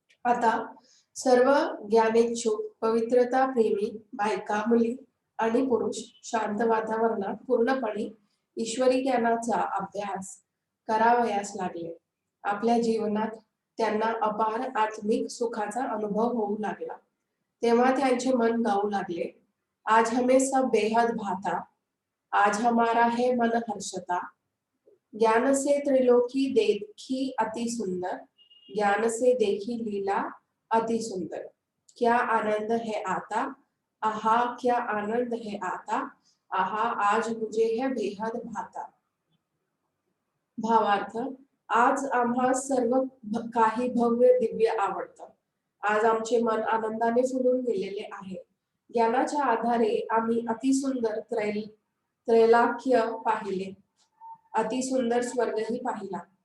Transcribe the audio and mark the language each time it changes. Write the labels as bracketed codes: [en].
[mr] आता सर्व ज्ञानेच्छुक पवित्रता प्रेमी बायका मुली आणि पुरुष शांत वातावरणात पूर्णपणे ईश्वरी ज्ञानाचा अभ्यास करावयास लागले. आपल्या जीवनात त्यांना अपार आत्मिक सुखाचा अनुभव होऊ लागला. तेव्हा त्यांचे मन गाऊ लागले, [hi] आज हमें सब बेहद भाता, आज हमारा है मन हर्षता. ज्ञान से त्रिलोकी देखी अति सुंदर, ज्ञान से देखी लीला अति सुंदर. क्या आनंद है आता, आहा क्या आनंद है आता, आहा आज मुझे है बेहद भाता. [mr] भावार्थ, आज आम्हा सर्व काही भव्य दिव्य आवडतं. आज आमचे मन आनंदाने फुलून गेलेले आहे. ज्ञानाच्या आधारे आम्ही अतिसुंदर त्रैलाक्य पाहिले, अतिसुंदर स्वर्गही पाहिला.